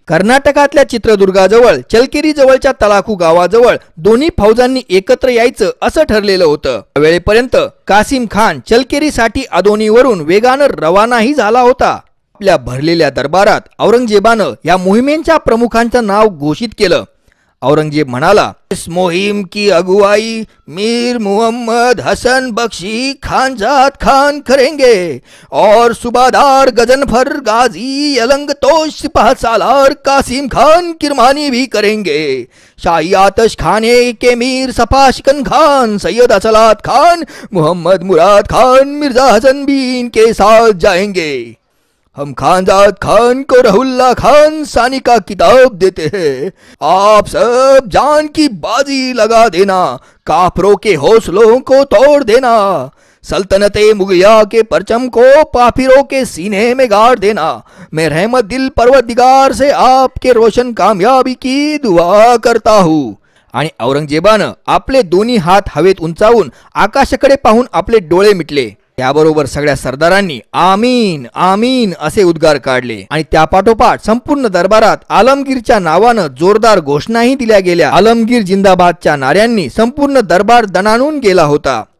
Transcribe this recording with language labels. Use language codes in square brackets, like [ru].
[mr] कर्नाटकातल्या चित्रदुर्गाजवळ चलकेरीजवळच्या तलाखू गावाजवळ दोन्ही फौजांनी एकत्र यायचं असं ठरलेलं होतं। त्यावेळेपर्यंत कासिम खान चलकेरीसाठी अदोनीवरून वेगानं रवानाही झाला होता। आपल्या भरलेल्या दरबारात औरंगजेबानं या मोहिमेच्या प्रमुखांचं नाव घोषित केलं। [hi] औरंगजेब [mr] म्हणाला, [hi] इस मोहिम की अगुवाई मीर मुहम्मद हसन बख्शी खानजात खान करेंगे और सुबादार गजनफर गाजी अलंग तो सिपाह सालार कासिम खान किरमानी भी करेंगे। शाही आतश खाने के मीर सपाशिकन खान सैयद असलात खान मुहम्मद मुराद खान मिर्जा हसन भी इनके साथ जाएंगे। हम खानजाद खान को रहुल्ला खान सानी का किताब देते हैं। आप सब जान की बाजी लगा देना, काफरों के हौसलों को तोड़ देना, सल्तनत मुगलिया के परचम को पाफिरों के सीने में गाड़ देना। मैं रहमत दिल परवरदिगार से आपके रोशन कामयाबी की दुआ करता हूँ। [mr] आणि औरंगजेबानं आपले दोन्ही हात हवेत उंचावून आकाशाकडे पाहून आपले डोळे मिटले। त्याबरोबर सगळ्या सरदारांनी आमीन आमीन असे उद्गार काढले आणि त्यापाठोपाठ संपूर्ण दरबारात आलमगीरच्या नावानं जोरदार घोषणाही दिल्या गेल्या। आलमगीर जिंदाबादच्या नाऱ्यांनी संपूर्ण दरबार दणाणून गेला होता।